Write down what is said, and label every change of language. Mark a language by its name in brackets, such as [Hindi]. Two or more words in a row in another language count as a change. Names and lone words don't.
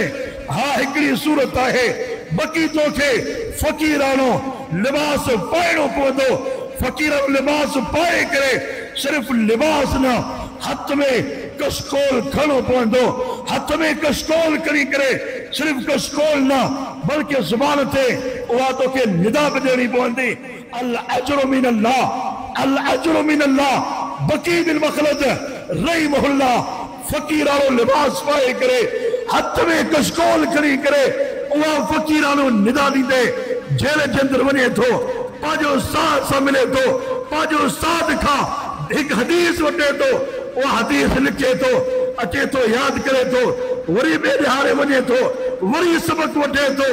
[Sindhi] हा, हिकिड़ी सूरत आहे, बकी तोखे फ़क़ीरानो लिबास पाइणो पवंदो। फ़क़ीरानो लिबास पाए करे, सिर्फ़ लिबास न, हथ में कशकोल खणो पवंदो। हथ में कशकोल खणी करे, सिर्फ़ कशकोल न बल्कि ज़ुबान ते उहा तोखे निदा बि ॾियणी पवंदी। [Arabic] الأجر من الله، الأجر من الله. [Sindhi] बकी बिन मखलद रहिमहुल्लाह फ़क़ीरानो लिबास पाए करे, हथ में कशकोल खणी करे, उहा फ़क़ीरानो निदा ॾींदे जेल जे अंदरि वञे थो, पंहिंजो उस्ताद सां मिले थो, पंहिंजो उस्ताद खां हिकु हदीस वठे थो, उहा हदीस लिखे थो, अचे थो, यादि करे थो, वरी ॿिए ॾिहाड़े वञे थो, वरी सबक़ वठे थो।